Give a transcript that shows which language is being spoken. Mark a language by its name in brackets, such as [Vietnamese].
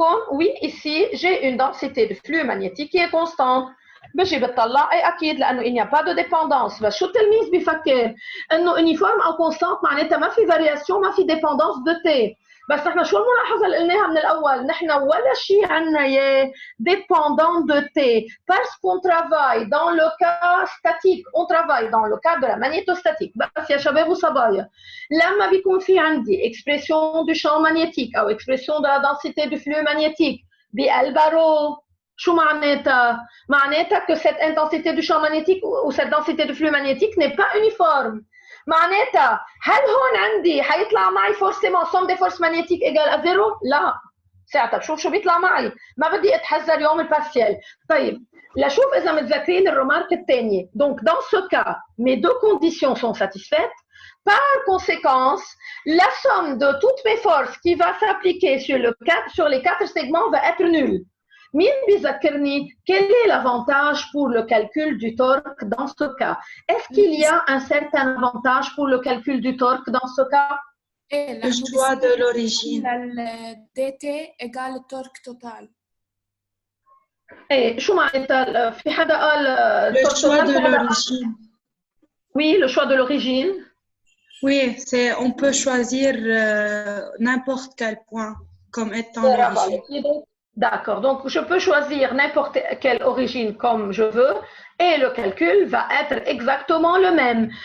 [French] Oui, ici, j'ai une densité de flux magnétique qui est constante. [Arabic] بجي بتطلع اي اكيد لانه [French] il n'y a pas de dépendance. [Arabic] بس شو التلميذ بفكر؟ انه uniforme او constant معناتها ما في variation، ما في dépendance de T. بس نحن شو الملاحظه اللي قلناها من الاول؟ نحن ولا شيء عندنا يا [French] dépendant de T parce qu'on travaille dans le cas statique، on travaille dans le cas de la magnétostatique. [Arabic] بس يا شباب وصبايا لما بيكون في عندي [French] expression du champ magnétique او expression de la densité du flux magnétique [Arabic] بالبارو، شو معناتها؟ معناتها [French] que cette intensité du champ magnétique ou cette densité du flux magnétique n'est pas uniforme. [Arabic] معناتها هل هون عندي حيطلع معي فورسيمون [French] somme des forces magnétiques égale à zéro؟ [Arabic] لا. ساعتها بشوف شو بيطلع معي، ما بدي اتحذر يوم البارسيال. طيب لشوف اذا متذكرين الرمارك الثانيه. [French] Donc dans ce cas, mes deux conditions sont satisfaites. Par conséquence, la somme de toutes mes forces qui va s'appliquer sur les 4 segments va être nulle. [Arabic] مين بيذكرني [French] quel est l'avantage pour le calcul du torque dans ce cas? Est-ce qu'il y a un certain avantage pour le calcul du torque dans ce cas? Le choix de l'origine. dt égale le torque total. [Arabic] ايه شو معناتها؟ في حدا قال [French] Le choix de l'origine. Oui, le choix de l'origine. Oui, on peut choisir n'importe quel point comme étant l'origine. D'accord, donc je peux choisir n'importe quelle origine comme je veux et le calcul va être exactement le même.